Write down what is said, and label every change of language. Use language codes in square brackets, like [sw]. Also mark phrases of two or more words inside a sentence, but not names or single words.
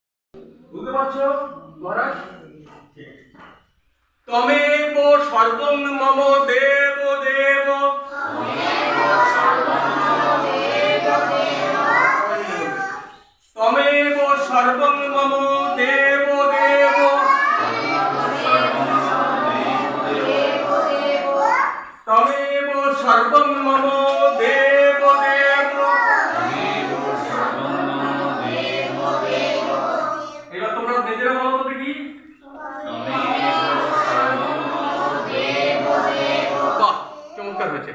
[bn] বুঝতে পারছো মহারাজ? [sa] তমেব সর্বং মম দেব দেব, তমেব সর্বং মম দেব দেব, তমেব সর্বং মম দেব দেব। [bn] এবার তোমরা নিজেরা বলো তো দেখি। বাহ, চমৎকার হয়েছে।